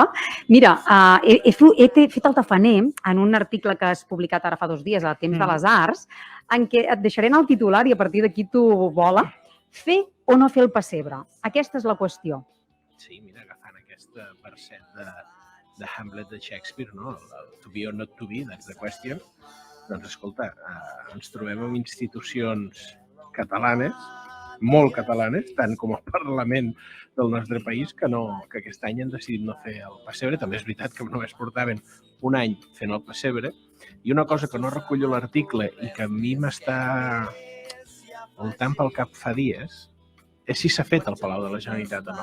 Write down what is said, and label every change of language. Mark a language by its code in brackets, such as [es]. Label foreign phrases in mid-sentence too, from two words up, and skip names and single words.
[ca] Mira, he fet el tafaner en un article que has publicat ara fa 2 dies, a Temps de les Arts, en què et deixaré anar el titular i a partir d'aquí tu vola. Fer o no fer el pessebre? Aquesta és la qüestió. Sí, mira, agafant aquest verset de Hamlet de Shakespeare, no? [en] El to be or not to be, that's the question. [ca] Doncs escolta, ens trobem amb institucions catalanes, molt catalanes, tant com el Parlament del nostre país, que aquest any han decidit no fer el pessebre. També és veritat que només portaven un any fent el pessebre. I una cosa que no recullo l'article i que a mi m'està voltant pel cap fa dies és si s'ha fet al Palau de la Generalitat o no.